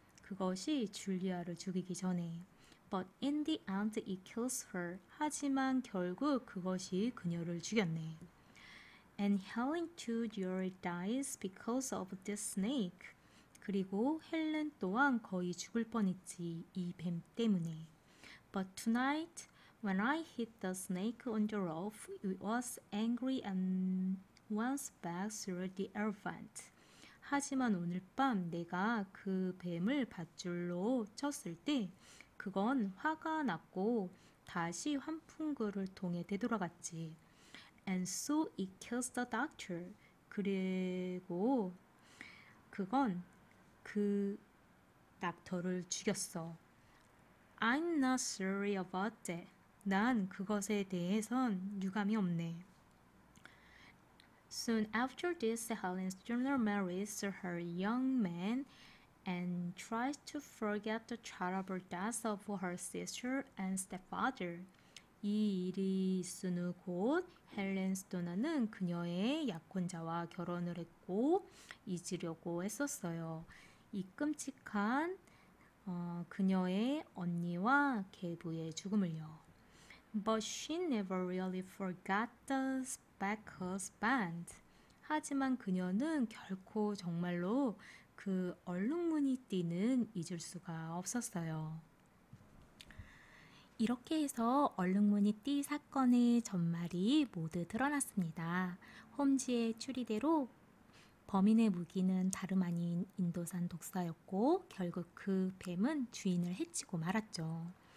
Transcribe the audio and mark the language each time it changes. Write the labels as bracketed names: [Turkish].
[Korean] 그것이 줄리아를 죽이기 전에. [English] But in the end it kills her. [Korean] 하지만 결국 그것이 그녀를 죽였네. [English] And Helen too nearly dies because of this snake. [Korean] 그리고 헬렌 또한 거의 죽을 뻔했지. 이 뱀 때문에. [English] But tonight, when I hit the snake on the roof, it was angry and went back through the air vent. [Korean] 하지만 오늘 밤 내가 그 뱀을 밧줄로 쳤을 때 그건 화가 났고 다시 환풍구를 통해 되돌아갔지. [English] And so it kills the doctor. [Korean] 그리고 그건 그 닥터를 죽였어. [English] I'm not sorry about that. [Korean] 난 그것에 대해선 유감이 없네. [English] Soon after this, Helen's junior marries her young man and tries to forget the terrible death of her sister and stepfather. [Korean] 이 일이 있은 후 곧 헬렌 스토너는 그녀의 약혼자와 결혼을 했고 잊으려고 했었어요. 이 끔찍한 그녀의 언니와 계부의 죽음을요. [English] But she never really forgot the Speckers band. [Korean] 하지만 그녀는 결코 정말로 그 얼룩무늬띠는 잊을 수가 없었어요. 이렇게 해서 얼룩무늬띠 사건의 전말이 모두 드러났습니다. 홈즈의 추리대로 범인의 무기는 다름 아닌 인도산 독사였고 결국 그 뱀은 주인을 해치고 말았죠.